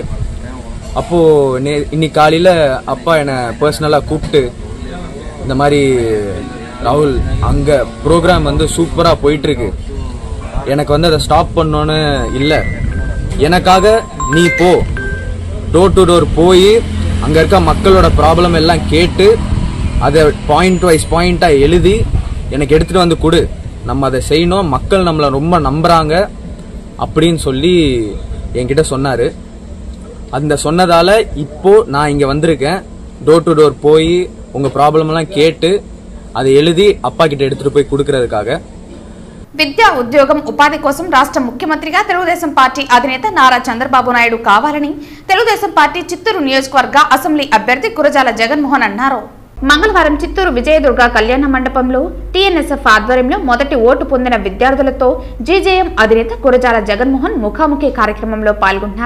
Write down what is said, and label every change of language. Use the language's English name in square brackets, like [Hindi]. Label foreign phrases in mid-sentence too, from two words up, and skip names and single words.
[Tamil] அப்போது இன்னைக்கு காலையில் அப்பா என்னை பர்சனலாக கூப்பிட்டு, இந்த மாதிரி ராகுல் அங்கே ப்ரோக்ராம் வந்து சூப்பராக போயிட்டுருக்கு, எனக்கு வந்து அதை ஸ்டாப் பண்ணோன்னு இல்லை, எனக்காக நீ போ, [English] door to door [Tamil] போய் அங்கே இருக்க மக்களோட ப்ராப்ளம் எல்லாம் கேட்டு அதை [English] point wise [Tamil] பாயிண்ட்டாக எழுதி எனக்கு எடுத்துகிட்டு வந்து கொடு, நம்ம அதை செய்யணும், மக்கள் நம்மளை ரொம்ப நம்புகிறாங்க அப்படின்னு சொல்லி என்கிட்ட சொன்னார். அந்த சொன்னதால் இப்போது நான் இங்கே வந்திருக்கேன். [English] door to door [Tamil] போய் உங்கள் ப்ராப்ளம்லாம் கேட்டு அதை எழுதி அப்பா கிட்ட எடுத்துகிட்டு போய் கொடுக்கறதுக்காக. [Telugu] విద్యా ఉద్యోగం ఉపాధి కోసం రాష్ట్ర ముఖ్యమంత్రిగా తెలుగుదేశం పార్టీ అధినేత నారా చంద్రబాబు నాయుడు కావాలని తెలుగుదేశం పార్టీ చిత్తూరు నియోజకవర్గ అసెంబ్లీ అభ్యర్థి గురజాల జగన్మోహన్ అన్నారు. మంగళవారం చిత్తూరు విజయదుర్గ కళ్యాణ మండపంలో టీఎన్ఎస్ఎఫ్ ఆధ్వర్యంలో మొదటి ఓటు పొందిన విద్యార్థులతో జీజేఎం అధినేత గురజాల జగన్మోహన్ ముఖాముఖి కార్యక్రమంలో పాల్గొన్నారు.